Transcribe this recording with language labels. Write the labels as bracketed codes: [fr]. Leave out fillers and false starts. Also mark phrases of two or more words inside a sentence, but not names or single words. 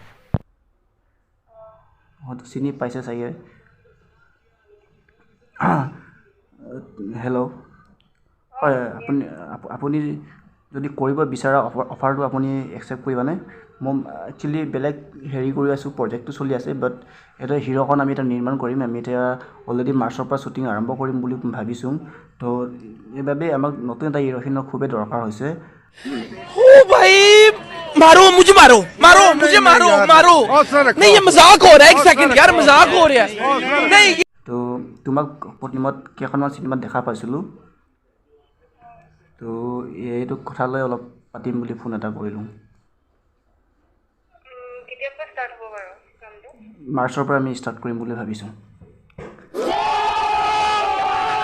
[as] হয়তো চিনি পাইছে চাগে হেল্ল' হয় আপুনি যদি কৰিব বিচৰা অফাৰটো আপুনি একচেপ্ট কৰিবানে মই একচুৱেলি বেলেগ হেৰি কৰি আছোঁ প্ৰজেক্টটো চলি আছে বাট এটা হিৰোখন আমি এটা নিৰ্মাণ কৰিম আমি এতিয়া অলৰেডি মাৰ্চৰ পৰা শ্বুটিং আৰম্ভ কৰিম বুলি ভাবিছোঁ তো এইবাবে আমাক নতুন এটা হিৰোইনৰ খুবেই দৰকাৰ হৈছে [hi] ओ भाई मारो मुझे मारो मारो मुझे मारो मारो नहीं ये मजाक हो रहा है एक सेकंड यार मजाक हो रहा है नहीं [as] তো তোমাক প্ৰতিমত কেইখনমান চিনেমাত দেখা পাইছিলোঁ তো এইটো কথালৈ অলপ পাতিম বুলি ফোন এটা কৰিলোঁ মাৰ্চৰ পৰা আমি ষ্টাৰ্ট কৰিম বুলি ভাবিছোঁ